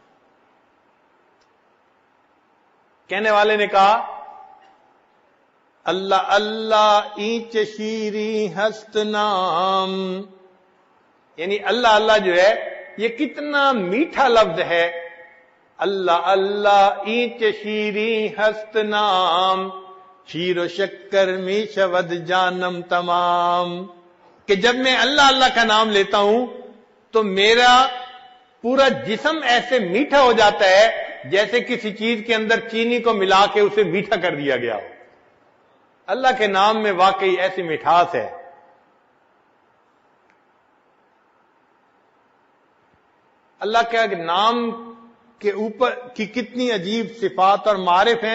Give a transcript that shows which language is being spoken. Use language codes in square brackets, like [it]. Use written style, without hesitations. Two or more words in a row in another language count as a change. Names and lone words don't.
[ur] کہنے والے نے کہا [fa] اللہ اللہ اینچ شیری ہست نام، [ur] یعنی اللہ اللہ جو ہے یہ کتنا میٹھا لفظ ہے. [fa] اللہ اللہ اینچ شیری ہست نام، شیر و شکر می شود جانم تمام. [ur] کہ جب میں اللہ اللہ کا نام لیتا ہوں تو میرا پورا جسم ایسے میٹھا ہو جاتا ہے جیسے کسی چیز کے اندر چینی کو ملا کے اسے میٹھا کر دیا گیا ہو. اللہ کے نام میں واقعی ایسی مٹھاس ہے. اللہ کے نام کے اوپر کی کتنی عجیب صفات اور معارف ہیں.